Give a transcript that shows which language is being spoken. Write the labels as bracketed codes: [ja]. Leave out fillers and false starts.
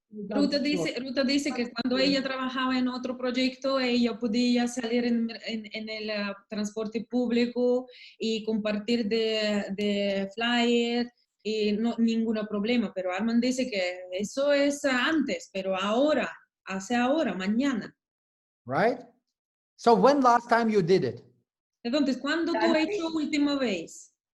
[es] Ruta dice que cuando ella trabajaba en otro proyecto, ella podía salir en el transporte público y compartir de flyer y no ningún problema. Pero Armand dice que eso es antes, pero ahora, mañana. [en] Right? So when last time you did it? [es] Entonces, ¿cuándo tú has hecho última vez?